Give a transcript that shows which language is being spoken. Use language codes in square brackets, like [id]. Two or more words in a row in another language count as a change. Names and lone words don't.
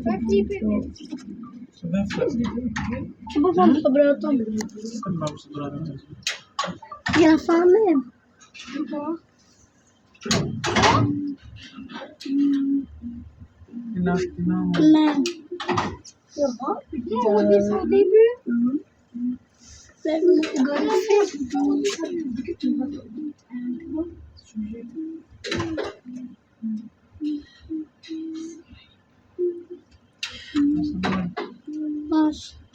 [el] στο δεύτερο. Και πώς πάμε στον πρώτο. Δεν πάω στον πρώτο. Για να φάμε. Πεινά μου. Ναι. [fr] On descend au début. Fais-le une Passe.